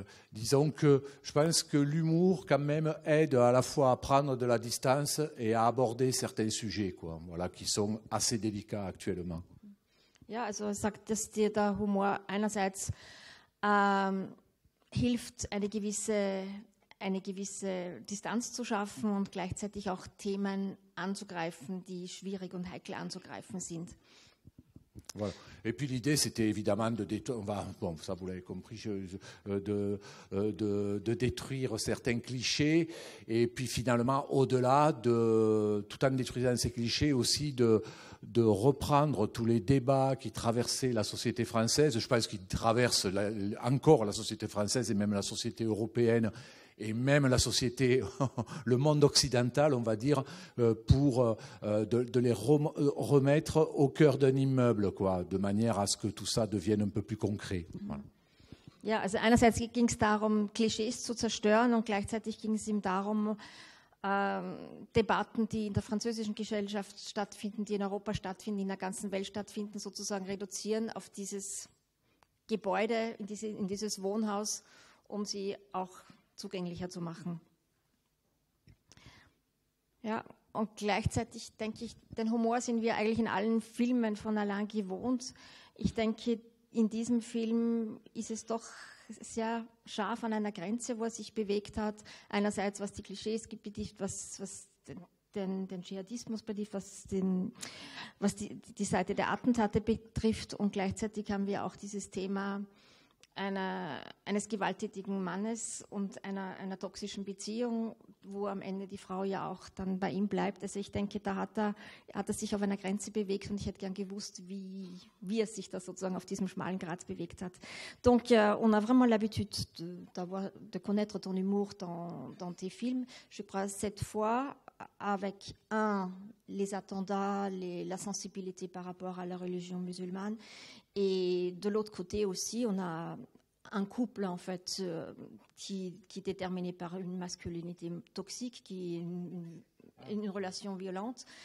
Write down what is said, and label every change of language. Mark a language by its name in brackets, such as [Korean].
[French] Disons que je pense que l'humour quand même aide à la fois à prendre de la distance et à aborder certains sujets, quoi, voilà, qui sont assez délicats actuellement. [German] Ja, also er sagt, dass dir der Humor einerseits hilft, eine gewisse Distanz zu schaffen und gleichzeitig auch Themen anzugreifen, die schwierig und heikel anzugreifen sind. [French] Voilà. Et puis l'idée, c'était évidemment de détruire, ça vous l'avez compris, de détruire certains clichés, et puis finalement, au-delà, tout en détruisant ces clichés, aussi de reprendre tous les débats qui traversaient la société française. Je pense qu'ils traversent encore la société française et même la société européenne, et même la société, le monde occidental, on va dire, pour de les remettre au cœur d'un immeuble, quoi, de manière à ce que tout ça devienne un peu plus concret. Voilà. [German] Ja, also einerseits ging es darum, Klischees zu zerstören, und gleichzeitig ging es ihm darum, Debatten, die in der französischen Gesellschaft stattfinden, die in Europa stattfinden, in der ganzen Welt stattfinden, sozusagen reduzieren auf dieses Gebäude, in dieses Wohnhaus, um sie auch zugänglicher zu machen. Ja, und gleichzeitig denke ich, den Humor sind wir eigentlich in allen Filmen von Alain gewohnt. Ich denke, in diesem Film ist es doch sehr scharf an einer Grenze, wo er sich bewegt hat. Einerseits, was die Klischees betrifft, was den Dschihadismus betrifft, was die Seite der Attentate betrifft, und gleichzeitig haben wir auch dieses Thema eines gewalttätigen Mannes und einer toxischen Beziehung, wo am Ende die Frau ja auch dann bei ihm bleibt. Also ich denke, da hat er sich auf einer Grenze bewegt, und ich hätte gern gewusst, wie er sich da sozusagen auf diesem schmalen Grat bewegt hat. [French] Donc on a vraiment l'habitude de connaître ton humour dans tes films. Je crois cette fois, avec les attentats, la sensibilité par rapport à la religion musulmane, et de l'autre côté aussi, on a un couple en fait qui est déterminé par une masculinité toxique, qui est une relation violente.